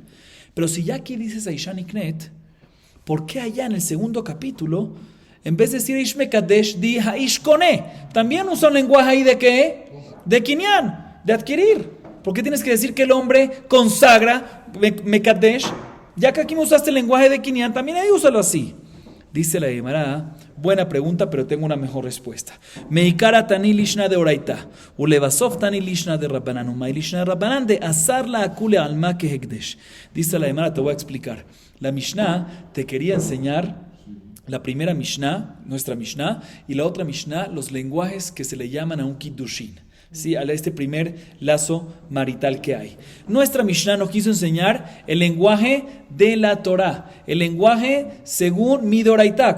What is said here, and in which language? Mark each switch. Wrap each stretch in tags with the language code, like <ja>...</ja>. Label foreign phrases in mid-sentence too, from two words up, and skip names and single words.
<es>Pero si ya aquí dices</es> <he>האשה נקנית,</he> <es>¿por qué allá en el segundo capítulo, en vez de decir</es> <he>איש מקדש,</he> <es>di</es> <he>האיש קונה?</he> <es>También usa un lenguaje ahí de ¿qué? De Kinyan, de adquirir. ¿Por qué tienes que decir que el hombre consagra Mekadesh? Ya que aquí me usaste el lenguaje de Kinyan, también ahí úsalo así. Dice la Gemara, buena pregunta, pero tengo una mejor respuesta.</es> <arc>מעיקרא תני לישנא דאורייתא ולבסוף תני לישנא דרבנן ומאי לישנא דרבנן דאסר לה אכולי עלמא כהקדש.</arc> <es>Dice la Gemara, te voy a explicar. La Mishnah te quería enseñar, la primera Mishnah, nuestra Mishnah, y la otra Mishnah, los lenguajes que se le llaman a un Kiddushin. Sí, a este primer lazo marital que hay. Nuestra Mishnah nos quiso enseñar el lenguaje de la Torah, el lenguaje según Midoraita.</es>